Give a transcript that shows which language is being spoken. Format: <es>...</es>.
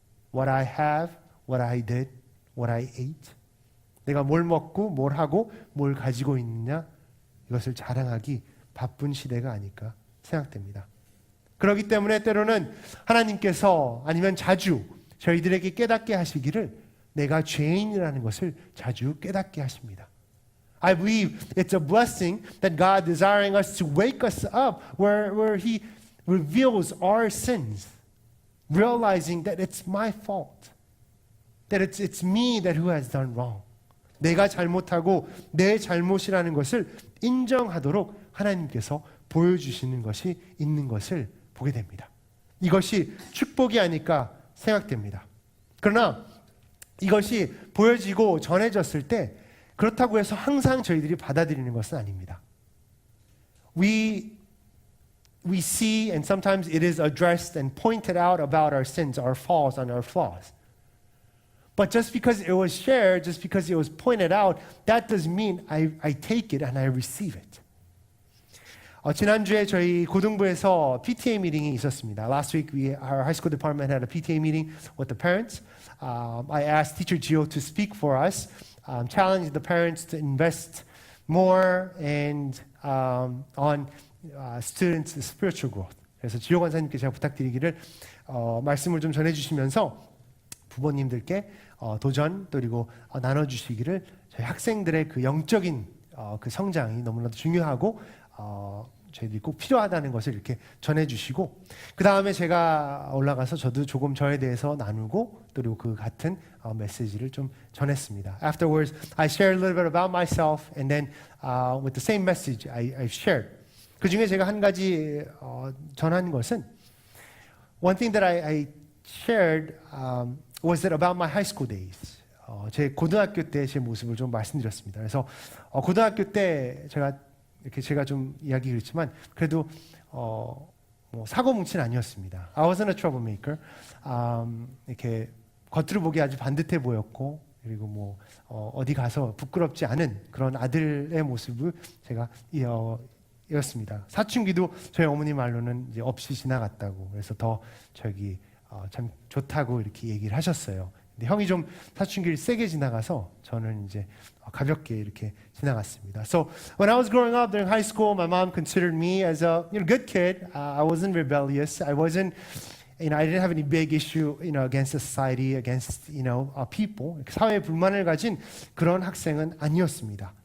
<en>What I have, what I did, what I ate.</en> <ko>내가 뭘 먹고 뭘 하고 뭘 가지고 있느냐 이것을 자랑하기 바쁜 시대가 아닐까 생각됩니다. 그렇기 때문에 때로는 하나님께서 아니면 자주 저희들에게 깨닫게 하시기를 내가 죄인이라는 것을 자주 깨닫게 하십니다.</ko> <en>I believe it's a blessing that God desiring us to wake us up where He reveals our sins, realizing that it's my fault, that it's me that who has done wrong.</en> <ko>내가 잘못하고 내 잘못이라는 것을 인정하도록 하나님께서 보여주시는 것이 있는 것을 보게 됩니다. 이것이 축복이 아닐까 생각됩니다. 그러나 이것이 보여지고 전해졌을 때 그렇다고 해서 항상 저희들이 받아들이는 것은 아닙니다.</ko> <en>We see and sometimes it is addressed and pointed out about our sins, our faults and our flaws. But just because it was shared, just because it was pointed out, that doesn't mean I take it and I receive it.</en> <ko>지난주에 저희 고등부에서 PTA meeting이 있었습니다.</ko> <en>Last week, our high school department had a PTA meeting with the parents. I asked Teacher Gio to speak for us, challenge the parents to invest more and on students' spiritual growth.</en> <ko>그래서 지호 권사님께 제가 부탁드리기를 말씀을 좀 전해주시면서 부모님들께 도전 그리고 나눠주시기를 저희 학생들의 그 영적인 그 성장이 너무나도 중요하고 저희들이 꼭 필요하다는 것을 이렇게 전해주시고 그 다음에 제가 올라가서 저도 조금 저에 대해서 나누고 그리고 그 같은 메시지를 좀 전했습니다.</ko> <en>Afterwards, I shared a little bit about myself and then with the same message I shared.</en> <ko>그 중에 제가 한 가지 전한 것은</ko> <en>one thing that I shared was that about my high school days.</en> <ko>제 고등학교 때 제 모습을 좀 말씀드렸습니다. 그래서 고등학교 때 제가 좀 이야기 그렇지만 그래도 뭐 사고 뭉치는 아니었습니다.</ko> <en>I wasn't a troublemaker.</en> <ko>이렇게 겉으로 보기 아주 반듯해 보였고 그리고 뭐 어디 가서 부끄럽지 않은 그런 아들의 모습을 제가 이었습니다. 사춘기도 저희 어머니 말로는 이제 없이 지나갔다고 그래서 더 참 좋다고 이렇게 얘기를 하셨어요. 근데 형이 좀 사춘기를 세게 지나가서 저는 이제 가볍게 이렇게 지나갔습니다.</ko> <en>So when I was growing up during high school, my mom considered me as a good kid. I wasn't rebellious. I wasn't, I didn't have any big issue, against society, against, people.</en> <ko>사회에 불만을 가진 그런 학생은 아니었습니다.</ko>